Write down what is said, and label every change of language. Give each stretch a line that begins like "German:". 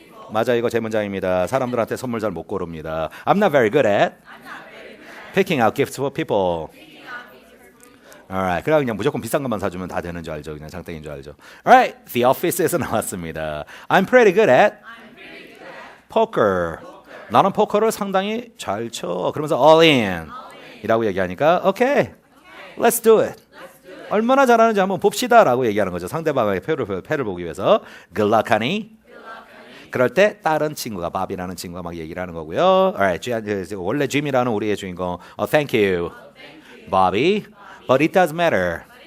Korean: 맞아, 이거 제 문장입니다. 사람들한테 선물 잘 못 고릅니다.
English: I'm not very good at picking out gifts for people.
Korean: Alright, 그래 그냥 무조건 비싼 것만 사주면 다 되는 줄 알죠. 그냥 장땡인 줄 알죠. Alright, The Office에서 나왔습니다.
English: I'm pretty good at poker.
Korean: 나는 포커를 상당히 잘 쳐. 그러면서
English: all in
Korean: 이라고 얘기하니까
English: Okay, let's do it.
Korean: 얼마나 잘하는지 한번 봅시다라고 얘기하는 거죠. 상대방의 패를 보기 위해서.
English: Good luck, honey.
Korean: 그럴 때 다른 친구가 밥이라는 친구가 막 얘기를 하는 거고요. Alright, 원래 짐이라는 우리의 주인공.
English: Thank you, Bobby. But it doesn't matter.